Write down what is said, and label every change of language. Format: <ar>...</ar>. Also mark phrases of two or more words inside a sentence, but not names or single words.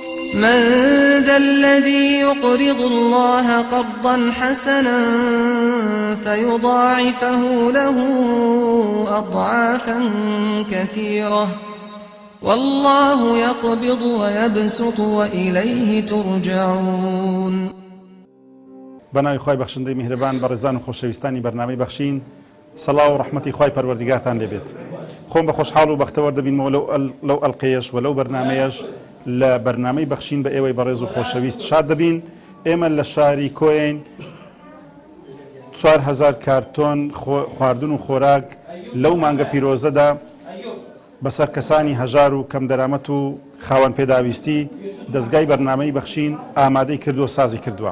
<ar>من ذا الذي يقرض الله قرضا حسنا فيضاعفه له أضعافا كثيرة والله يقبض ويبسط وإليه ترجعون.</ar> <ckb>بەناوی خی بەخشندەی میهرەبان بە ڕێزان و خۆشەویستانی بەرنامەی بەخشین سەڵاو و ڕەحمەتی خی پەروەردیگارتان لێبێت. خۆم بە خۆشحاڵ و بەختەوە دەبینەوە لەو ئەڵقەیەش و لەو بەرنمەیەش لە بەرنامەی بەخشین بە ئێوەی بەڕێز و خۆشەویست شاد دەبین. ئێمە لە شاری کۆین 4000 کارتۆن خواردن و خۆراک لەو مانگە پیرۆزەدا بەسەر کەسانی هەژار و کەم دەرامەت و خاوەن پێداویستی دەستگای بەرنامەی بەخشین ئامادەی کردووە سازی کردووە.</ckb>